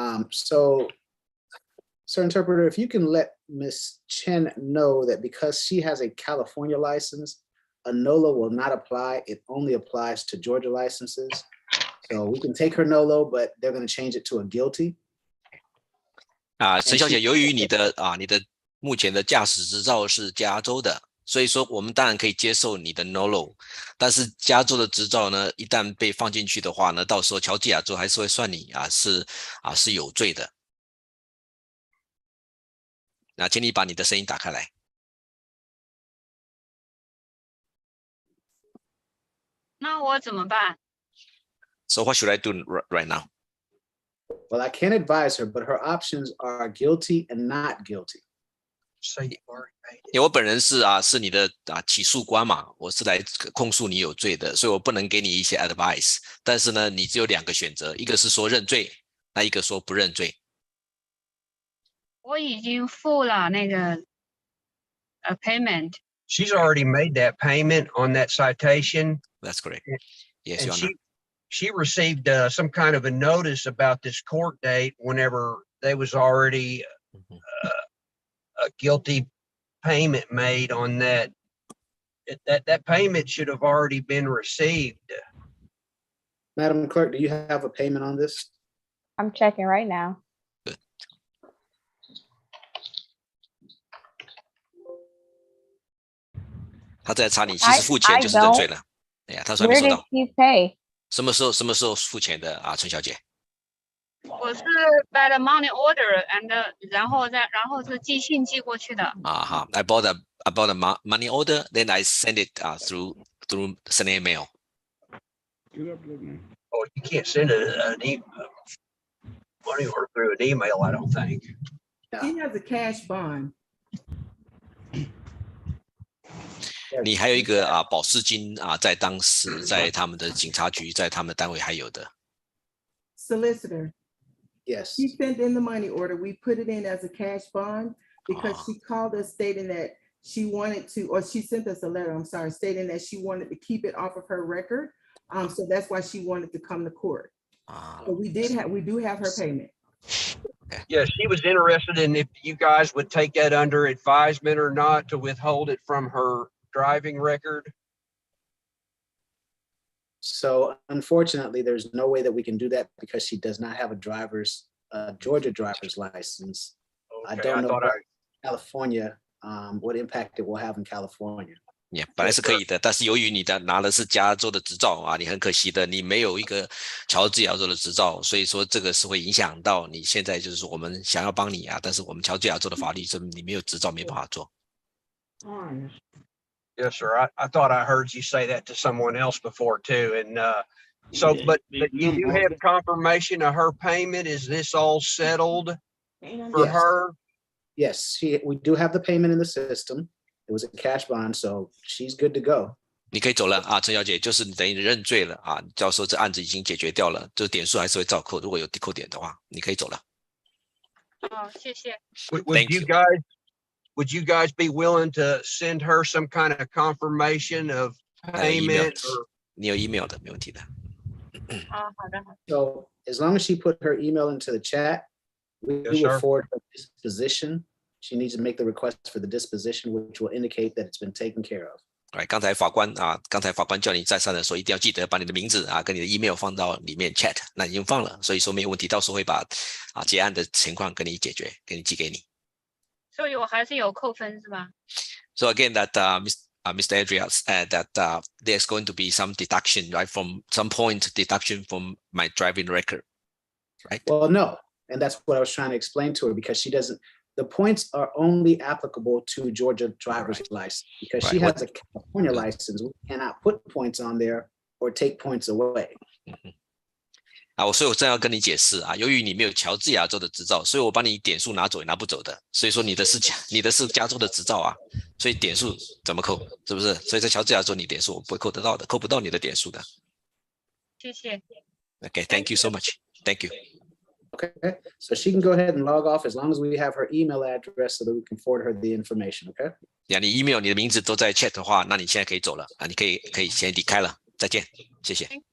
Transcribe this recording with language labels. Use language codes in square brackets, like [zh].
[en] So, Sir Interpreter, if you can let Ms. Chen know that because she has a California license, a NOLO will not apply. It only applies to Georgia licenses. So we can take her NOLO, but they're going to change it to a guilty. [zh] 陈小姐，由于你的目前的驾驶执照是加州的，所以说我们当然可以接受你的 NOLO， 但是加州的执照呢，一旦被放进去的话呢，到时候乔治亚州还是会算你是有罪的。那请你把你的声音打开来。那我怎么办？ [en] So what should I do right now? Well, I can't advise her, but her options are guilty and not guilty. [zh] 因为我本人是你的起诉官嘛，我是来控诉你有罪的，所以我不能给你一些 advice。但是呢，你只有2个选择，一个是说认罪，那一个说不认罪。我已经付了那个payment. [en] She's already made that payment on that citation. That's correct. Yes, and Your Honor. She received some kind of a notice about this court date whenever there was already a guilty payment made on that. That payment should have already been received. Madam Clerk, do you have a payment on this? I'm checking right now. Good. [zh] 他在查你其实付钱就是认罪了。哎呀，他说还没收到。 [en] Where did he pay? [zh] 什么时候付钱的陈小姐？我是 [en] by the money order and [zh] 然后是寄信寄过去的。 [en] 好 I bought a money order, then I send it through snail mail. Oh, you can't send an money order through an email, I don't think. He has a cash bond. 你还有一个保释金在当时在他们的警察局，在他们的单位还有的。 Solicitor. Yes. She sent in the money order. We put it in as a cash bond because she called us stating that she wanted to, or she sent us a letter, I'm sorry, stating that she wanted to keep it off of her record. So that's why she wanted to come to court. But we do have her payment. Yeah, she was interested in if you guys would take that under advisement or not to withhold it from her driving record. So unfortunately, there's no way that we can do that because she does not have a Georgia driver's license. Okay, I don't know California, what impact it will have in California. [zh] Yeah, 本来是可以的，但是由于你拿的是加州的执照你很可惜的，你没有一个乔治亚州的执照，所以说这个是会影响到你现在就是说我们想要帮你但是我们乔治亚州的法律是你没有执照没办法做。 [en] Yes, sir. I thought I heard you say that to someone else before too. And but you do have confirmation of her payment. Is this all settled for her? Yes, we do have the payment in the system. It was a cash bond, so she's good to go. [zh] 你可以走了陈小姐，就是你等于认罪了到时候这案子已经解决掉了，这点数还是会照扣，如果有扣点的话，你可以走了。谢谢。 [en] Would you guys be willing to send her some kind of confirmation of payment? [zh] 你有 email 的，没问题的。好的。 [en] So as long as she put her email into the chat, we will forward her disposition. She needs to make the request for the disposition, which will indicate that it's been taken care of. [zh] 刚才法官叫你再三的说，一定要记得把你的名字跟你的 email 放到里面 chat， 那已经放了，所以说没有问题，到时候会把结案的情况跟你解决，给你寄给你。所以我还是有扣分是吧？ [en] So again, that Mr. Andrea said that there's going to be some deduction, right, from some point deduction from my driving record, right? Well, no, and that's what I was trying to explain to her because she doesn't. The points are only applicable to Georgia driver's license because she has a California license. We cannot put points on there or take points away. [zh] 所以我正要跟你解释啊，由于你没有乔治亚州的执照，所以我把你点数拿走也拿不走的。所以说你的是加州的执照啊，所以点数怎么扣？是不是？所以在乔治亚州你点数我不会扣得到的，扣不到你的点数的。谢谢。 [en] Okay, thank you so much. Thank you. Okay, so she can go ahead and log off as long as we have her email address so that we can forward her the information. Okay. [zh] 你 email 你的名字都在 chat 的话，那你现在可以走了啊，你可以先离开了，再见，谢谢。